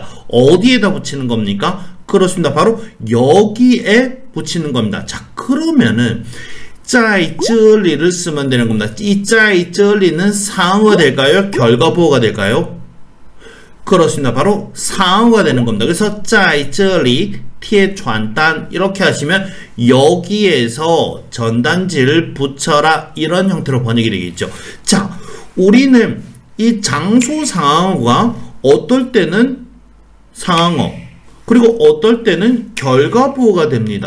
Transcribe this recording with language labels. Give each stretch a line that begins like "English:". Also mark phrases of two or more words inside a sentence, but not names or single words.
Korean: 어디에다 붙이는 겁니까? 그렇습니다. 바로 여기에 붙이는 겁니다. 자, 그러면은
Chinese: 在这里
Korean: 를 쓰면 되는 겁니다. 이
Chinese: 在这里
Korean: 는 상어가 될까요? 결과보호가 될까요? 그렇습니다. 바로 상어가 되는 겁니다.
Chinese: 그래서 在这里贴传单,
Korean: 이렇게 하시면 여기에서 전단지를 붙여라, 이런 형태로 번역이 되겠죠. 자, 우리는 이 장소 상황어가 어떨 때는 상황어, 그리고 어떨 때는 결과보호가 됩니다.